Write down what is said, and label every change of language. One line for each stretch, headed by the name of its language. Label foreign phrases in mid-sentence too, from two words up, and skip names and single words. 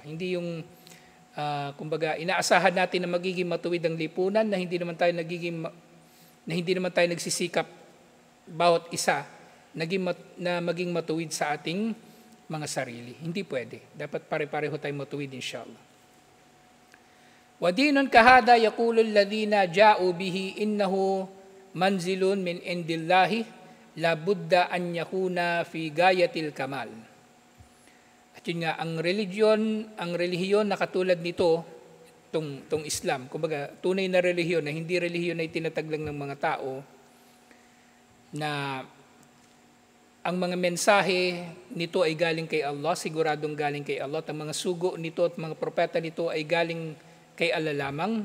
Filipino: Hindi yung, kumbaga, inaasahan natin na magiging matuwid ang lipunan, na hindi naman tayo nagsisikap bawat isa na maging matuwid sa ating mga sarili. Hindi pwede. Dapat pare-pareho tayong matuwid, inshallah.
Arabic: وَدِينٌ كَهَذَا يَقُولُ الَّذِينَ جَاءُوا بِهِ إِنَّهُ مَنْزِلٌ مِنْ عِنْدِ اللَّهِ لَا بُدَّ أَنْ يَكُونَ فِي غَايَةِ الْكَمَالِ.
Filipino: At yun nga, ang relihiyon na katulad nito, tong Islam, kumbaga tunay na relihiyon na hindi relihiyon na itinatag lang ng mga tao, na ang mga mensahe nito ay galing kay Allah, siguradong galing kay Allah, at ang mga sugo nito at mga propeta nito ay galing kay Allah lamang.